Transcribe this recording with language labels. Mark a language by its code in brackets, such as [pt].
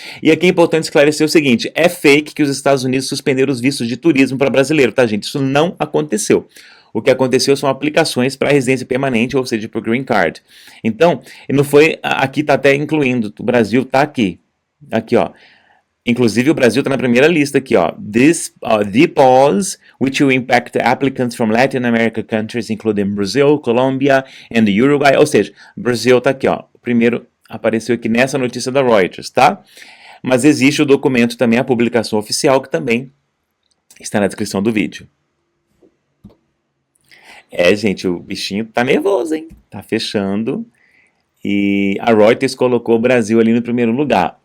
[pt] E aqui é importante esclarecer o seguinte, é fake que os Estados Unidos suspenderam os vistos de turismo para brasileiro, tá, gente? Isso não aconteceu. O que aconteceu são aplicações para residência permanente, ou seja, para o Green Card. Então, não foi, aqui está até incluindo, o Brasil está aqui. Aqui, ó. Inclusive, o Brasil está na primeira lista aqui, ó. [en] The pause, which will impact applicants from Latin American countries, including Brazil, Colombia and the Uruguay. [pt] Ou seja, o Brasil está aqui, ó. O primeiro apareceu aqui nessa notícia da Reuters, tá? Mas existe o documento também, a publicação oficial, que também está na descrição do vídeo. Gente, o bichinho tá nervoso, hein? Tá fechando. E a Reuters colocou o Brasil ali no primeiro lugar.